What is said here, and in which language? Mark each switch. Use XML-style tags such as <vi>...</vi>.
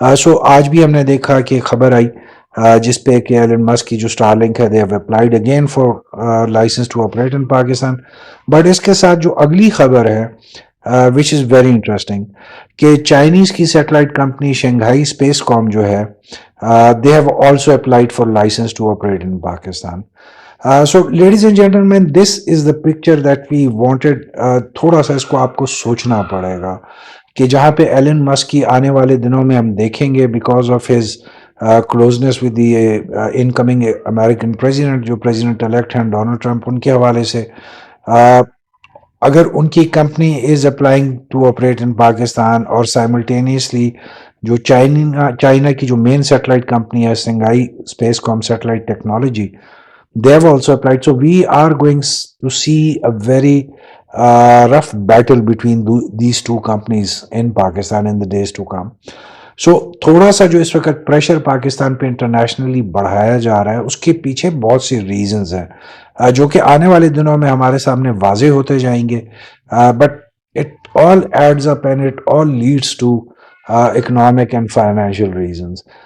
<ur>سو آج بھی ہم نے دیکھا کہ خبر آئی جس پہ کہ ایلن مسک کی جو اسٹار لنک ہے</ur> <en>They have applied again for license to operate in Pakistan.</en> <ur>But اس کے ساتھ جو اگلی خبر ہے</ur> <en>which is very interesting</en> <ur>کہ چائنیز کی سیٹلائٹ کمپنی شنگھائی اسپیس کام جو ہے</ur> <en>they have also applied for license to operate in Pakistan. So ladies and gentlemen, this is the picture that we wanted.</en> <ur>تھوڑا سا اس کو آپ کو سوچنا پڑے گا کہ جہاں پہ ایلن مسک کی آنے والے دنوں میں ہم دیکھیں گے</ur> <en>because of his closeness with the incoming American president,</en> <ur>جو پریزیڈنٹ الیکٹ ہیں ڈونلڈ ٹرمپ، ان کے حوالے سے اگر ان کی company</ur> <en>is applying to operate in Pakistan</en> <ur>اور سائملٹینیسلی جو چائنا کی جو مین سیٹلائٹ کمپنی ہے Shanghai space com satellite technology,</ur> <en>they have also applied. So we are going to see a very rough battle between these two companies in Pakistan in the days to come.</en> <ur>So تھوڑا سا جو اس وقت pressure Pakistan پہ internationally بڑھایا جا رہا ہے اس کے پیچھے بہت سی ریزنز ہیں جو کہ آنے والے دنوں میں ہمارے سامنے واضح ہوتے جائیں گے،</ur> <en>But it all adds up and it all leads to economic and financial reasons.</en>